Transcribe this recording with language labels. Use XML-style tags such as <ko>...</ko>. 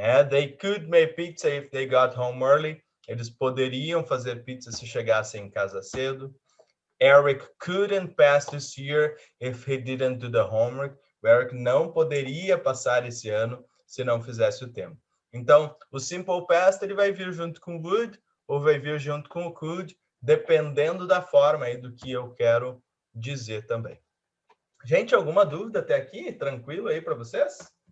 <en>They could make pizza if they got home early.</en> <pt>Eles poderiam fazer pizza se chegassem em casa cedo.</pt> <en>Eric couldn't pass this year if he didn't do the homework.</en> <pt>O Eric não poderia passar esse ano se não fizesse o tema. Então, o simple past ele vai vir junto com would ou vai vir junto com o could, dependendo da forma aí do que eu quero dizer também. Gente, alguma dúvida até aqui? Tranquilo aí para vocês?</pt>